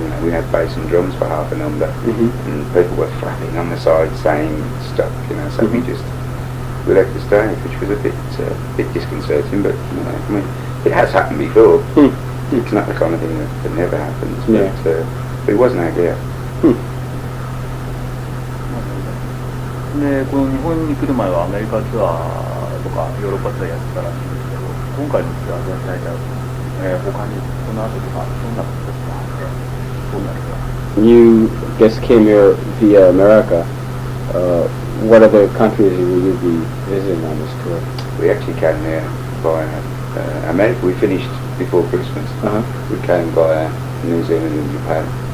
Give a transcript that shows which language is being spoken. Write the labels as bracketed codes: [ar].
[en] You know, we had bass and drums for half a number, and people were flapping on the side saying stuff, you know. So we left the stage, which was a bit disconcerting. But you know, I mean, it has happened before. It's not the kind of thing that never happens, but it wasn't our gear. [ja] でこの日本に来る前はアメリカツアーとかヨーロッパツアーやってたらしいんですけど、今回のツアー全体で他にこの後とかどんなことがあってどうなるか。 [en] You guess came here via America. What other countries will you be visiting on this tour? We actually came there by America. We finished before Christmas. We came by New Zealand and Japan.